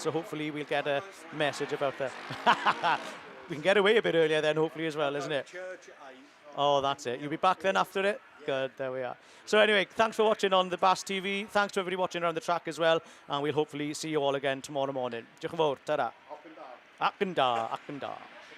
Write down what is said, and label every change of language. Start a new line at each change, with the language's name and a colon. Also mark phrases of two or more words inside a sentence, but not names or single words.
English: So hopefully we'll get a message about that. We can get away a bit earlier then, hopefully as well, isn't it? Oh, that's it. You'll be back then after it? Good, there we are. So anyway, thanks for watching on the BAStv. Thanks to everybody watching around the track as well. And we'll hopefully see you all again tomorrow morning.
Welsh: Diolch yn fawr. Ta-da. Ac yn da.